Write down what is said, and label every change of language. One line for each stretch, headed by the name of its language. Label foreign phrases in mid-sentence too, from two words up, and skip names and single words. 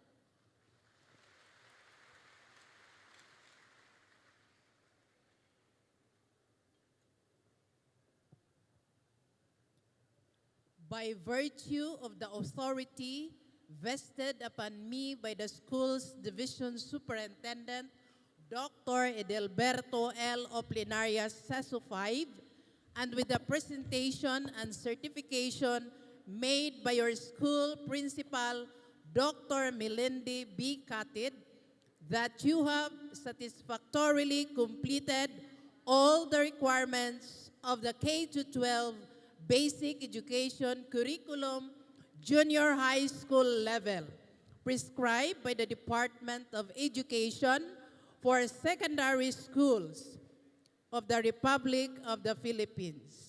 English: By virtue of the authority vested upon me by the school's division superintendent, Dr. Edelberto L. Oplinarias Seso 5, and with the presentation and certification made by your school principal, Dr. Melindy B. Katid, that you have satisfactorily completed all the requirements of the K-12 basic education curriculum junior high school level prescribed by the Department of Education for secondary schools of the Republic of the Philippines.